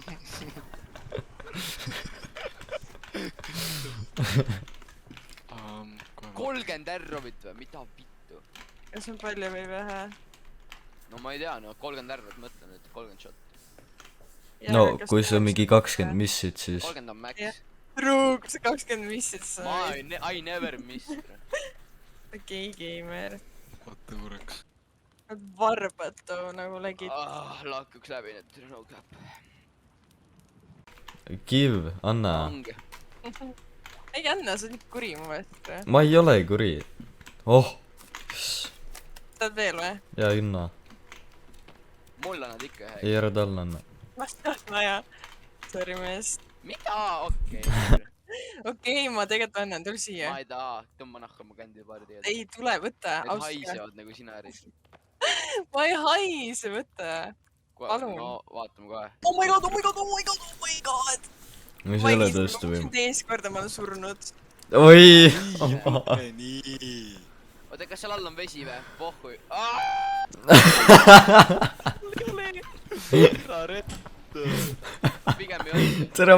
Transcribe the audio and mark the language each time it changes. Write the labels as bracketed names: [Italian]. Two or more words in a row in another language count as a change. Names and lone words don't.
[Estonian] 30 R-ovit või? Mida vittu? Kas on palju või vähe? No ma ei tea, no 30 R-ovit mõtlen, et 30 shot. No, kui see on mingi 20 missid, siis... 30 on max. Ruug, see 20 missid sa. [English] I never miss. [Estonian] Okei, gamer. Oota korraks. Varbatu nagu legit. Lakkuks läbi, et [English] no cap. [Estonian] Kiv, anna . Ange . ei anna , sa oled nii kuri mu meelest . ma ei ole kuri . oh . tahad veel või ? ja Inna , mulle annad ikka ühe . ei ära talle anna . ma tahan vaja . Sorry mees . mida ? okei . okei , ma tegelikult annan , tule siia ma . ei taha , tõmba nahka mu kändi paari tegelikult . ei tule , võta , Need ausalt . haisevad nagu sinaris . ma ei haise , võta . Palun. no vaatame kohe . [English] oh my god , oh my god , oh my god , oh my god . [Estonian] mis ei ole tõesti või ? teist korda ma olen surnud . oi . nii . oota , kas seal all on vesi või ? pohhu . pigem ei olnud . tere .